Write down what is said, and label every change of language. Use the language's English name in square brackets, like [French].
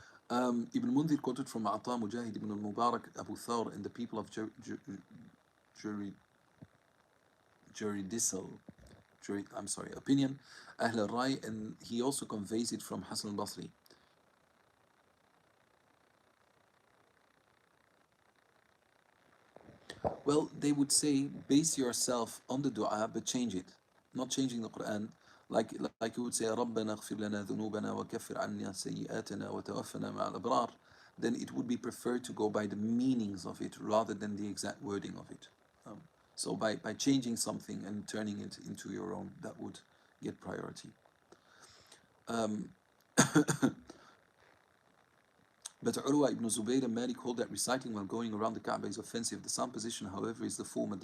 [English] Ibn Mundhir quoted from Ata, Mujahid ibn al-Mubarak, Abu Thawr, and the people of Juri, Juridisal, I'm sorry, opinion, Ahl al-Rai, and he also conveys it from Hassan al-Basri. Well, they would say base yourself on the dua, but change it, not changing the Quran. Like you would say, [Arabic] ربنا اغفر لنا ذنوبنا وكفر عنا سيئاتنا وتوفنا مع الأبرار. [English] Then it would be preferred to go by the meanings of it rather than the exact wording of it. Um, so by changing something and turning it into your own, that would get priority. Um, But Urwa ibn Zubayr and Malik hold that reciting while going around the Kaaba is offensive. The sound position, however, is the former.